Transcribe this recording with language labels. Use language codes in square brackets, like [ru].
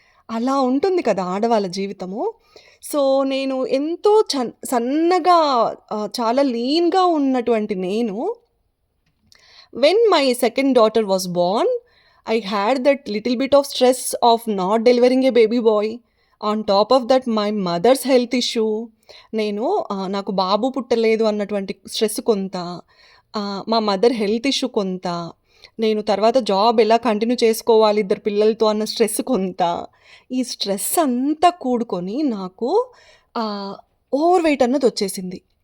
[te] అలా ఉంటుంది కదా ఆడవాళ్ళ జీవితము. సో నేను ఎంతో సన్నగా చాలా లీన్‌గా ఉన్నటువంటి నేను, [en] When my second daughter was born, I had that little bit of stress of not delivering a baby boy. On top of that, my mother's health issue. [te] నేను నాకు బాబు పుట్టలేదు అన్నటువంటి స్ట్రెస్ కొంత, మా మదర్ హెల్త్ ఇష్యూ కొంత, నేను తర్వాత job ఎలా కంటిన్యూ చేసుకోవాలి ఇద్దరు పిల్లలతో అన్న స్ట్రెస్ కొంత. ఈ స్ట్రెస్ అంతా కూడుకొని నాకు ఓవర్ వెయిట్ అన్నది వచ్చేసింది.